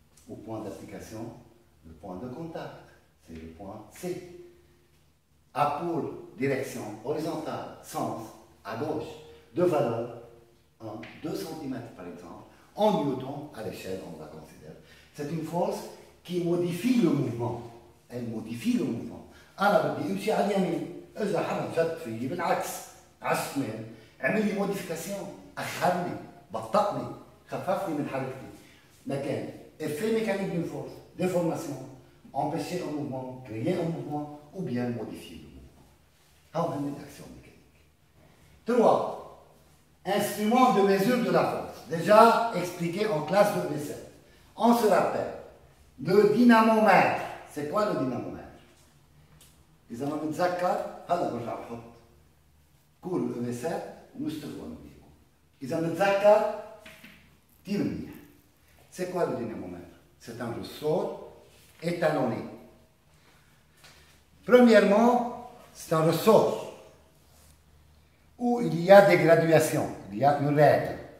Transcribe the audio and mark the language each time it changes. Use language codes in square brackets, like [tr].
[fr] au point d'application, le point de contact, c'est le point C. A pour direction horizontale, sens à gauche, de valeur 2 cm par exemple, en newton à l'échelle, on la considère. C'est une force qui modifie le mouvement. Elle modifie le mouvement. [ar] أنا بدي أمشي على اليمين، إذا حدا شد فيي بالعكس على الشمال، عمل لي موديفيكاسيون، أخرني، بطئني، خففني من حركتي. [fr] لكن effet mécanique d'une force, déformation, empêcher un mouvement, créer un mouvement ou bien modifier le mouvement. [ar] هذا من الأكسيون mécanique. [fr] 3. Instrument de mesure de la force. Déjà expliqué en classe de V7. On se rappelle, le dynamomètre. C'est quoi le dynamomètre? [ar] إذا ما بنتذكر هلا برجع بحط كور ال V7 ونشتغلوا بيهم. إذا بنتذكر كثير منيح. [fr] C'est quoi le dynamomètre? C'est un ressort étalonné. Premièrement, c'est un ressort où il y a des graduations, il y a une règle.